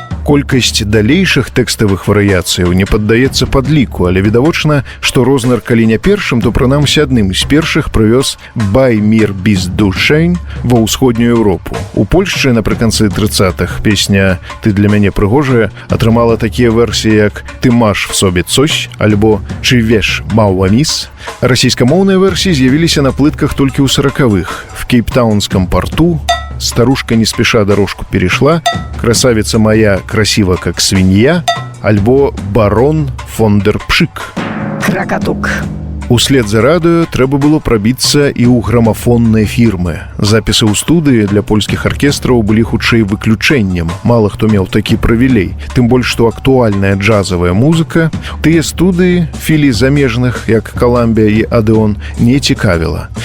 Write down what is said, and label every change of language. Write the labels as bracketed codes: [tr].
[be] Колькасць далейшых тэкставых варыяцыяў не паддаецца падліку, але відавочна, што Рознер, калі не першым, то прынамсі адным з першых прывёз «Бай мір без душень» ва ўсходнюю Еўропу. У Польшчы напрыканцы 30-х песня «Ты для мяне прыгожая» атрымала такія версіі, як «Ты маш в собе цось» альбо «Чы веш маўва міс». Расійскамоўныя версіі з'явіліся на плытках толькі ў 40-х. [ru] В кейптаунском порту «Старушка не спеша дорожку перешла», «Красавица моя красива как свинья» альбо «Барон фон дер Пшик». Кракатук. [be] Услед за радыё трэба было прабіцца і ў грамафонныя фірмы. Запісы ў студыі для польскіх аркестраў былі хутчэй выключэннем. Мала хто меў такі прывілей. Тым больш, што актуальная джазавая музыка тыя студыі філій замежных, як Каламбія і Адэон, не цікавіла.